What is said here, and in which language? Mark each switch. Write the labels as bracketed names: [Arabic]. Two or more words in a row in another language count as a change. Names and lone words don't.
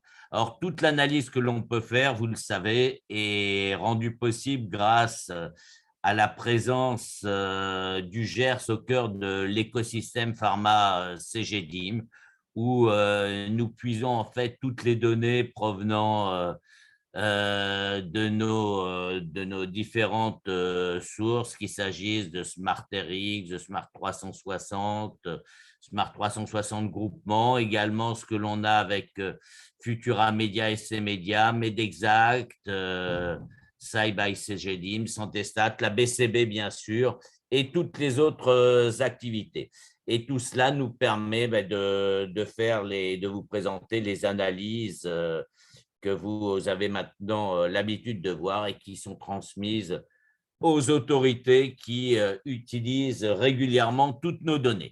[French] Alors, toute l'analyse que l'on peut faire, vous le savez, est rendue possible grâce à la présence du Gers au cœur de l'écosystème pharma CGDIM, où nous puisons en fait toutes les données provenant de nos différentes sources, qu'il s'agisse de SmartRx, de Smart 360, Smart 360 Groupement, également ce que l'on a avec Futura Media, SC Media, Medexact, SAI by CGDIM, Santestat, la BCB bien sûr, et toutes les autres activités. Et tout cela nous permet de vous présenter les analyses que vous avez maintenant l'habitude de voir et qui sont transmises aux autorités qui utilisent régulièrement toutes nos données.